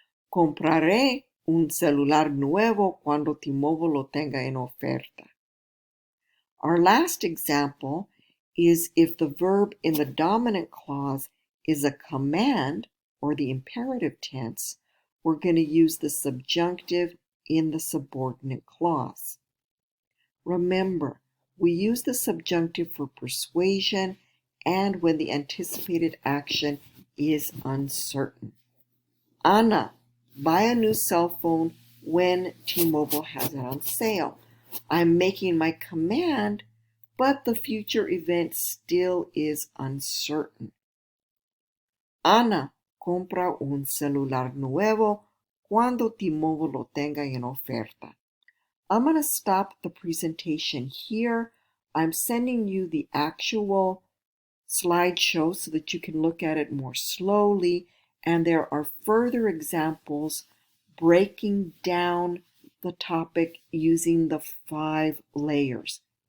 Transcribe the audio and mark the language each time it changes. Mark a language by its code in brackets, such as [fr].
[es] Compraré un celular nuevo cuando T-Mobile lo tenga en oferta. [en] Our last example is if the verb in the dominant clause is a command or the imperative tense, we're going to use the subjunctive in the subordinate clause. Remember, we use the subjunctive for persuasion and when the anticipated action is uncertain. Anna, buy a new cell phone when T-Mobile has it on sale. I'm making my command, but the future event still is uncertain. [es] Ana compra un celular nuevo cuando T-Mobile lo tenga en oferta. [en] I'm going to stop the presentation here. I'm sending you the actual slideshow so that you can look at it more slowly, and there are further examples breaking down the topic using the 5 layers.